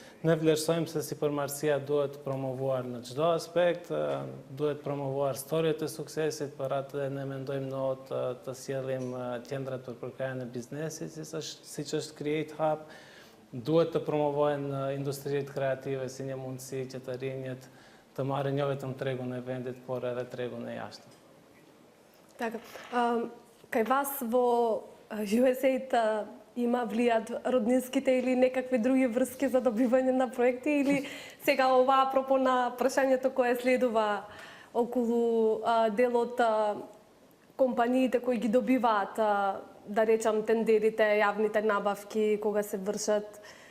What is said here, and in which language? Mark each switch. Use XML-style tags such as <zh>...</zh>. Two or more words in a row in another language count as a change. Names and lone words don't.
<sq>Ne vlerësojmë se sipërmarrësia duhet promovuar në çdo aspekt, duhet promovuar storjet e suksesit, për atë ne mendojmë në të sjellim qendrat për përkrajën e biznesit, siç është Create Hub, duhet të promovohen industritë kreative si një mundësi që të rinjët të marrin jo vetëm tregun e vendit, por edhe tregun e jashtëm.</sq> <mk>Така, кај вас во USAID има влијат роднинските или некакви други врски за добивање на проекти, или сега ова апропо на прашањето кое следува околу делот компаниите кои ги добиваат, да речам, тендерите, јавните набавки, кога се вршат?</mk>